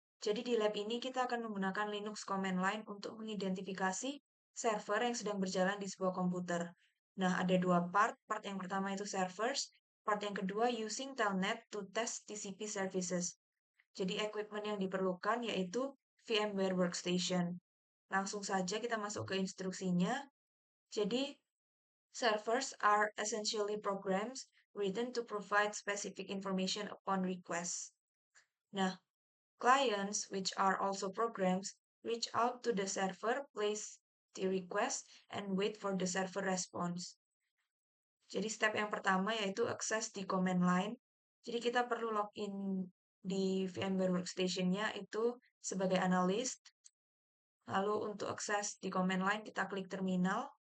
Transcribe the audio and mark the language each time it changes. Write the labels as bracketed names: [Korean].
[Indonesian] Jadi di lab ini kita akan menggunakan Linux command line untuk mengidentifikasi server yang sedang berjalan di sebuah komputer. Nah, ada dua part. Part yang pertama itu servers, part yang kedua [English] using telnet to test TCP services. [Indonesian] Jadi equipment yang diperlukan yaitu VMware Workstation. Langsung saja kita masuk ke instruksinya. [English] Jadi servers are essentially programs written to provide specific information upon request. Nah, clients, which are also programs, reach out to the server, place the request, and wait for the server response. [Indonesian] Jadi step yang pertama yaitu akses di command line. Jadi kita perlu login di VMware Workstation-nya itu sebagai analis. Lalu untuk akses di command line kita klik terminal.